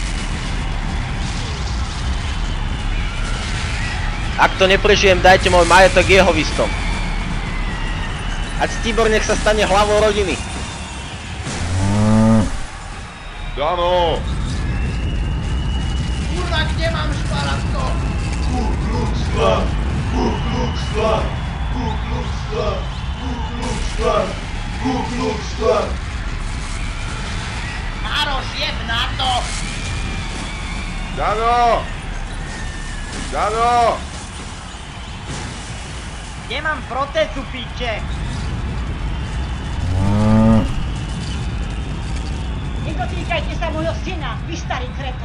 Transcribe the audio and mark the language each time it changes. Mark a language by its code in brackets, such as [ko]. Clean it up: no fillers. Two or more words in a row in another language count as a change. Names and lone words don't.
[sk] Ak to neprežijem, dajte môj majetok jeho vistom. A Stibor nech sa stane hlavou rodiny. Dano! Kurva, kde mám šparatko? Ku Klux Klan! Ku Klux Klan! Ku Klux Klan! Ku Klux Klan! Ku Klux Klan! Maroš, jeb na to! Dano! Dano! Kde mám protézu, piče? Nedotýkajte sa môjho syna, vy starý kreten.